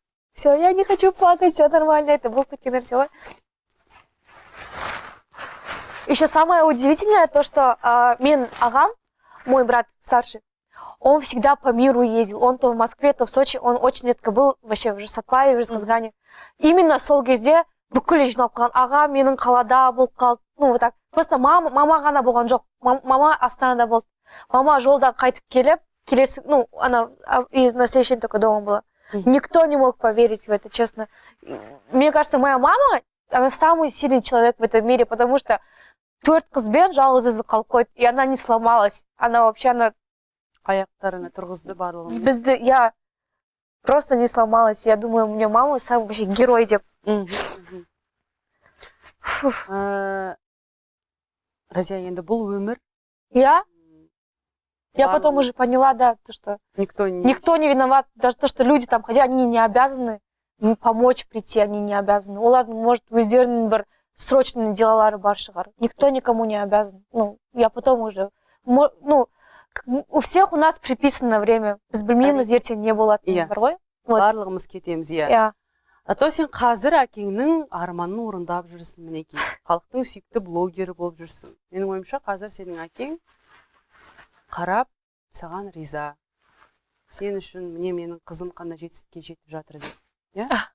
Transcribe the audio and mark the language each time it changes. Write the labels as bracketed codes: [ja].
[ru] Все, я не хочу плакать, все нормально, это был покинер, все. Еще самое удивительное то, что [kk] мен ағам, [ru] мой брат старший, он всегда по миру ездил. Он то в Москве, то в Сочи. Он очень редко был вообще в Сатпае, в Жезказгане. [kk] Именно сол кезде бүкіл жиналып қалған. Аға менің қалада болып қалды. [ru] Ну, вот так. [kk] Просто мама ғана болған жоқ. Мама Астанада болды. Мама жолдан қайтып келіп, келесі, ну, [ru] она и на следующий день только дома была. Никто не мог поверить в это, честно. Мне кажется, моя мама, она самый сильный человек в этом мире, потому что [kk] 4 қызбен жалғыз өзі қалып қойды, [ru] и она не сломалась. Она вообще, она [kk] аяқтарына тұрғызды барлығын. [ru] Бізді, я просто не сломалась. Я думаю, у меня мама самый вообще герой деп. [kk] Разия, енді бұл өмір. [ru] Я потом уже поняла, да, то, что никто не виноват. Даже то, что люди там ходят, они не обязаны помочь прийти, они не обязаны. [kk] Олардың, может, өздерінің бір срочный делалары бар шығар. [ru] Никто никому не обязан. Ну, я потом уже... Ну, у всех у нас приписано время. [kk] Біз білмейміз, ертең не болатыны бар ғой. Барлығымыз кетеміз, иә. Ато сен қазір әкеңнің арманын орындап жүрсің, мінекей. Халықтың сүйікті блогері болып жүрсің. Менің ойымша, қазір сенің әкең қарап, саған риза. Сен үшін міне менің қызым қандай жетістікке жетіп жатыр деп. Иә?